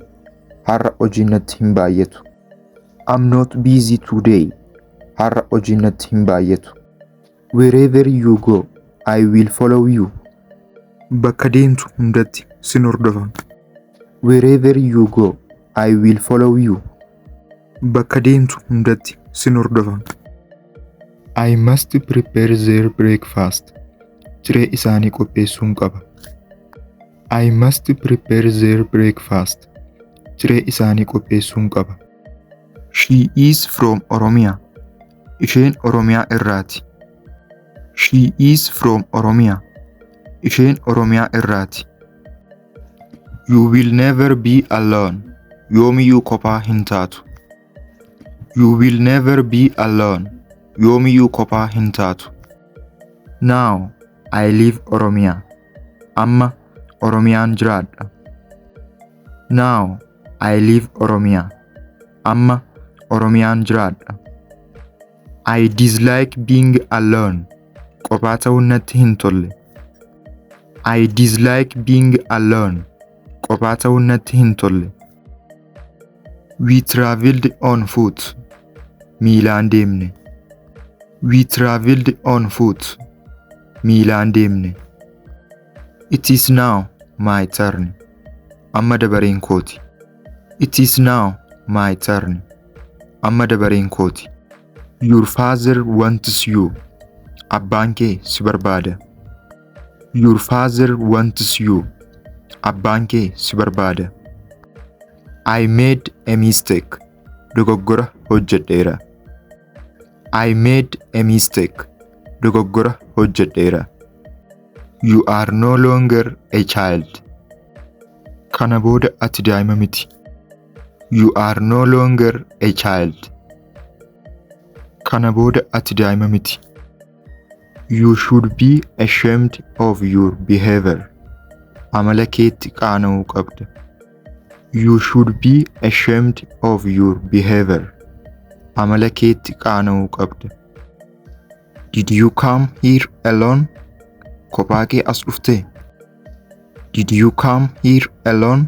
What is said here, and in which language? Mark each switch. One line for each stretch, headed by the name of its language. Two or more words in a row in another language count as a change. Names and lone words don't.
Oromo: Har'a hojiin natti hin baay'atu.
English: I'm not busy today.
Oromo: Har'a hojiin natti hin baay'atu.
English: Wherever you go, I will follow you.
Oromo: Bakka deemtu hundatti sin hordofan.
English: Wherever you go, I will follow you.
Oromo: Bakka deemtu hundatti sin hordofan.
English: I must prepare their breakfast.
Oromo: Ciree isaanii qopheessuun qaba.
English: I must prepare their breakfast.
Oromo: Ciree isaanii qopheessuun qaba.
English: She is from Oromia.
Oromo: Isheen Oromiyaa irraati.
English: She is from Oromia.
Oromo: Isheen Oromiyaa irraati.
English: You will never be alone.
Oromo: Yoomiyyuu kophaa hin taatu.
English: You will never be alone.
Oromo: Yoomiyyuu kophaa hin taatu.
English: Now I live Oromia.
Oromo: Amma Oromiyaan jiraadha.
English: Now I live Oromia.
Oromo: Amma Oromiyaan jiraadha.
English: I dislike being alone.
Oromo: Kophaa ta'uun natti hin tolle.
English: I dislike being alone.
Oromo: Kophaa ta'uun natti hin tolle.
English: We traveled on foot.
Oromo: Miilaan deemne.
English: We traveled on foot.
Oromo: Miilaan deemne.
English: It is now my turn.
Oromo: Amma dabareen kooti.
English: It is now my turn.
Oromo: Amma dabareen kooti.
English: Your father wants you.
Oromo: Abbaan kee si barbaada.
English: Your father wants you.
Oromo: Abbaan kee si barbaada.
English: I made a mistake.
Oromo: Dogoggora hojjedheera.
English: I made a mistake.
Oromo: Dogoggora hojjedheera.
English: You are no longer a child.
Oromo: Kana booda ati daa'ima miti.
English: You are no longer a child.
Oromo: Kana booda ati daa'ima miti.
English: You should be ashamed of your behavior.
Oromo: Amala keetti qaana'uu qabda.
English: You should be ashamed of your behavior.
Oromo: Amala keetti qaana'uu qabda.
English: Did you come here alone?
Oromo: Kophaa kee as dhuftee?
English: Did you come here alone?